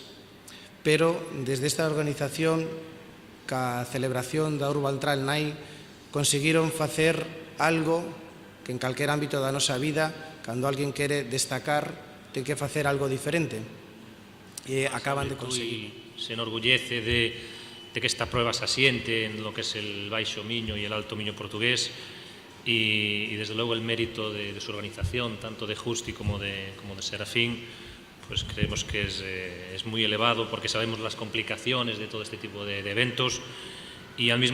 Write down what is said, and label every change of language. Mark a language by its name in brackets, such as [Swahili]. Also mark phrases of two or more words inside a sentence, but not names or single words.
[Galician] Pero desde esta organización, ca celebración da Urban Trail Night, conseguiron facer algo que en calquer ámbito da nosa vida, cando alguén quere destacar, ten que facer algo diferente. E acaban de conseguir. [Spanish] Se enorgullece de que esta prueba se asiente en lo que es el Baixo Miño y el Alto Miño portugués, y desde luego el mérito de su organización, tanto de Justi como de Serafín, pues creemos que es muy elevado, porque sabemos las complicaciones de todo este tipo de eventos, y al